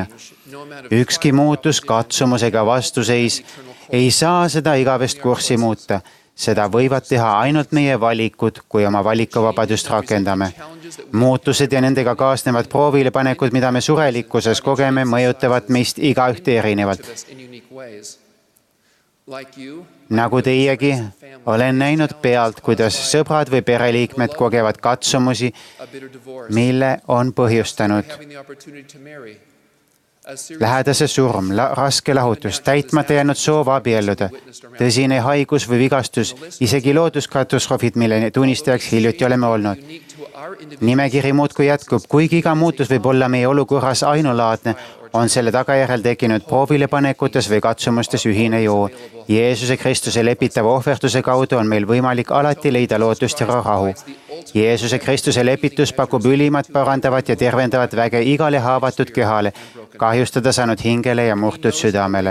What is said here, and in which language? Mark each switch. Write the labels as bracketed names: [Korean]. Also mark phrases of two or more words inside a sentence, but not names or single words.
[Estonian] Ükski muutus, katsumus ega vastuseis ei saa seda igavest kurssi muuta. Seda võivad teha ainult meie valikud, kui oma valikuvabadust rakendame. Muutused ja nendega kaasnevad proovilepanekud, mida me surelikkuses kogeme, mõjutavad meist igaühte erinevalt. [English] in unique ways. Like you, [Estonian] Nagu teiegi, olen näinud pealt, kuidas sõbrad või pereliikmed kogevad katsumusi, [English] a bitter divorce, [Estonian] mille on põhjustanud [English] having the opportunity to marry, a serious [Estonian] lähedase surm, raske lahutus, täitmata jäänud soov abielluda, tõsine haigus või vigastus, isegi looduskatastroofid, mille tunnistajaks hiljuti oleme olnud. [English] unique to [Estonian] nimekiri muudkui jätkub, kuigi iga muutus võib olla meie olukorras ainulaadne, on selle tagajärjel tekkinud proovilepanekutes või katsumustes ühine joon. Jeesuse Kristuse lepitava ohverduse kaudu on meil võimalik alati leida lootust ja rahu. Jeesuse Kristuse lepitus pakub ülimat, parandavat ja tervendavat väge igale haavatud kehale, kahjustada saanud hingele ja murtud südamele.